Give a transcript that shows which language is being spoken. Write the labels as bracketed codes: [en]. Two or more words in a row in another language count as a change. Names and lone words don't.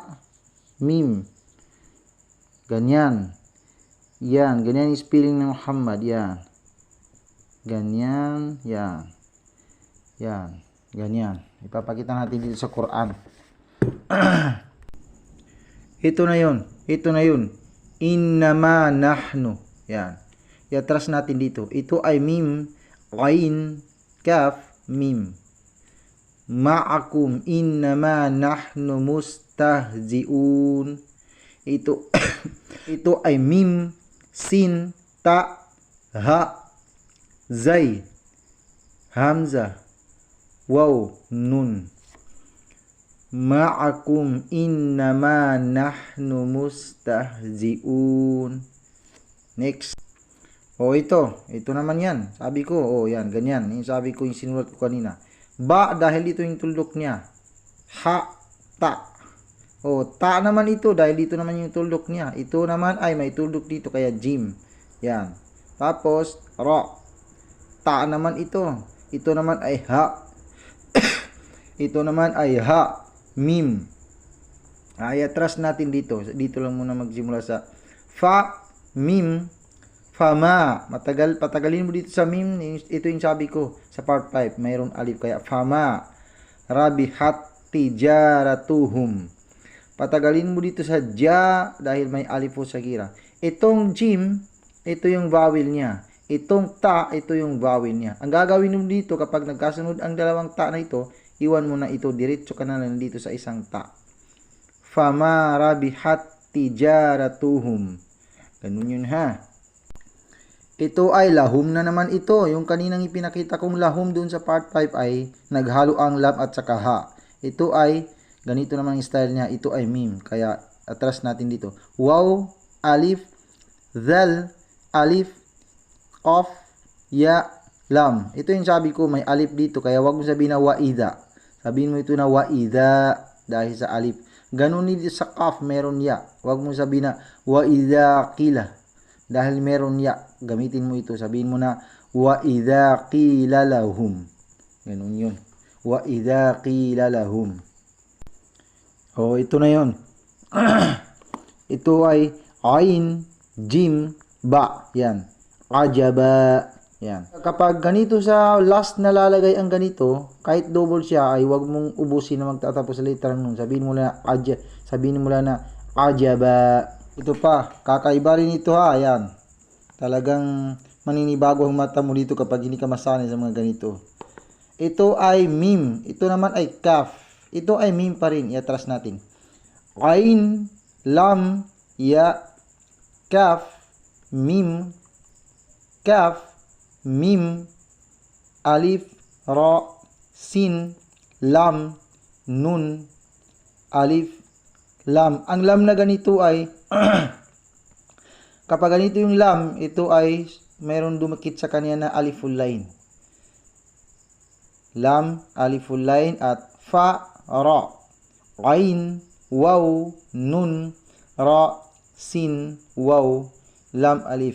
[tl] Mim. Ganyan. Yan. Ganyan yung spelling ng Muhammad. Yan. Ganyan. Yan. Yan. Ganyan. Ipapakita natin dito sa Quran. Ito na yun. Ito na yun. [ar] إنما نحن. [tl] Yan. I-atras natin dito. [ar] Ito ay ميم، عين، كاف، ميم. معكم إنما نحن مستهزئون. Ito ito ay ميم، سين، تاء، هاء، زاي، همزة، واو، نون. معكم إنما نحن مستهزئون. [tl] Next. O ito naman yan. Sabi ko, yan, ganyan. Yung sabi ko, yung sinulat ko kanina. Ba, dahil dito yung tuldok niya. Ha, ta. O, ta naman ito, dahil dito naman yung tuldok niya. Ito naman ay may tuldok dito, kaya jim. Yan. Tapos, ra. Ta naman ito. Ito naman ay ha. Ito naman ay ha. Mim. Ay, atras natin dito. Dito lang muna magsimula sa fa, mim, fama. Patagalin mo dito sa mim. Ito yung sabi ko sa part 5. Mayroon alif kaya fama. [ar] ربحت تجارتهم. [tl] Patagalin mo dito sa ja dahil may alif po sa gira. Itong jim, ito yung vowel niya. Itong ta, ito yung vowel niya. Ang gagawin mo dito kapag nagkasunod ang dalawang ta na ito, iwan mo na ito. Diretso ka na lang dito sa isang ta. [ar] فما ربحت تجارتهم. [tl] Ganun yun ha. Ito ay lahum na naman ito. Yung kaninang ipinakita kong lahum doon sa part 5 ay naghalo ang lam at saka ha. Ito ay, ganito naman yung style niya. Ito ay mim. Kaya atras natin dito. [ar] واو، ألف، ذال، ألف، قاف، ياء، لام. [tl] Ito yung sabi ko, may alif dito. Kaya wag mo sabihin na waida. Sabihin mo ito na waida dahil sa alif. Ganun dito sa qaf, meron ya. Wag mo sabihin na waida qila. Dahil meron ya, gamitin mo ito. Sabihin mo na, [ar] وإذا قيل لهم. [tl] Ganun yun. [ar] وإذا قيل لهم. [tl] Ito na yon. Ito ay [ar] عين، جيم، باء. [tl] Yan. Ajaba. Yan. Kapag ganito sa last na lalagay ang ganito, kahit double siya, ay wag mong ubusin na magtatapos sa letra nun. Sabihin mo na ajaba. Ito pa, kakaiba rin ito ha. Yan. Talagang maninibago ang mata mo dito kapag hindi ka masanay sa mga ganito. Ito ay mim. Ito naman ay kaf. Ito ay mim pa rin. Iatras natin. [ar] عين، لام، ياء، كاف، ميم، كاف، ميم، ألف، راء، سين، لام، نون، ألف، لام. [tl] Ang lam na ganito ay kapag ganito yung lam, ito ay mayroon dumakit sa kanya na aliful line. [ar] لام، ألف لام at فاء، راء، عين، واو، نون، راء، سين، واو، لام، ألف.